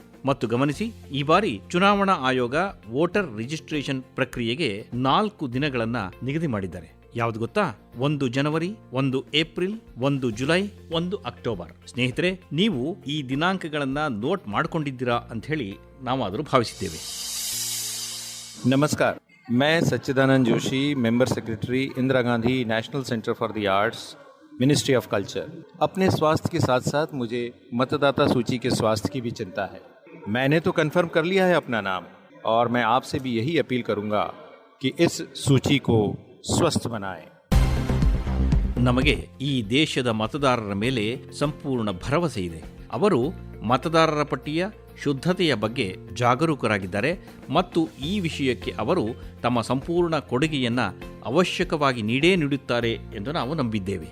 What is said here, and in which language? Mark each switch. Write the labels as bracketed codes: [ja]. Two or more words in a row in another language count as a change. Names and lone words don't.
[kn] ಮತ್ತು ಗಮನಿಸಿ, ಈ ಬಾರಿ ಚುನಾವಣಾ ಆಯೋಗ [en] voter registration [kn] ಪ್ರಕ್ರಿಯೆಗೆ 4 ದಿನಗಳನ್ನ ನಿಗದಿ ಮಾಡಿದ್ದಾರೆ. ಯಾವ್ದು ಗೊತ್ತಾ? 1 ಜನವರಿ, 1 ಏಪ್ರಿಲ್, 1 ಜುಲೈ, 1 ಅಕ್ಟೋಬರ್. ಸ್ನೇಹಿತರೆ, ನೀವು ಈ ದಿನಾಂಕಗಳನ್ನ ನೋಟ್ ಮಾಡ್ಕೊಂಡಿದ್ದೀರಾ ಅಂತ ಹೇಳಿ ನಾವಾದರೂ ಭಾವಿಸಿದ್ದೇವೆ. [hi] नमस्कार, मैं सच्चिदानंद जोशी, [en] member secretary [hi] इंदिरा गांधी नेशनल सेंटर फॉर द आर्ट्स, मिनिस्ट्री ऑफ कल्चर. अपने स्वास्थ्य के साथ साथ मुझे मतदाता सूची के स्वास्थ्य की भी चिंता है. मैंने तो कंफर्म कर लिया है अपना नाम, और मैं आपसे भी यही अपील करूंगा कि इस सूची को स्वस्थ बनाएं. [kn] ನಮಗೆ ಈ ದೇಶದ ಮತದಾರರ ಮೇಲೆ ಸಂಪೂರ್ಣ ಭರವಸೆ ಇದೆ. ಅವರು ಮತದಾರರ ಪಟ್ಟಿಯ ಶುದ್ಧತೆಯ ಬಗ್ಗೆ ಜಾಗರೂಕರಾಗಿದ್ದಾರೆ ಮತ್ತು ಈ ವಿಷಯಕ್ಕೆ ಅವರು ತಮ್ಮ ಸಂಪೂರ್ಣ ಕೊಡುಗೆಯನ್ನು ಅವಶ್ಯಕವಾಗಿ ನೀಡುತ್ತಾರೆ ಎಂದು ನಾವು ನಂಬಿದ್ದೇವೆ.